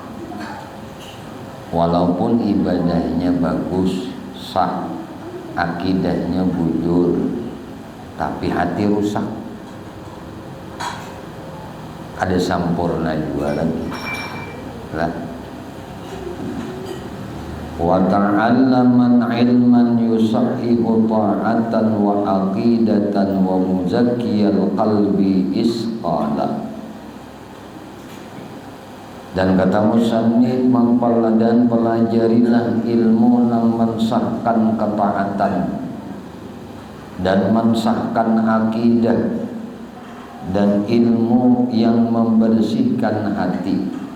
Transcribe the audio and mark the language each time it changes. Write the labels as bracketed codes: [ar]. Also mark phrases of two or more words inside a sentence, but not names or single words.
[id] Walaupun ibadahnya bagus, sah, akidahnya bujur, tapi hati rusak. Ada sampurna juga lagi lah. [ar] وتعلمن علما يصحح طاعة وعقيدة ومزكي القلب إصقالا. [id] Dan kata musannif, dan pelajarilah ilmu yang mensahkan ketaatan dan mensahkan akidah, dan ilmu yang membersihkan hati.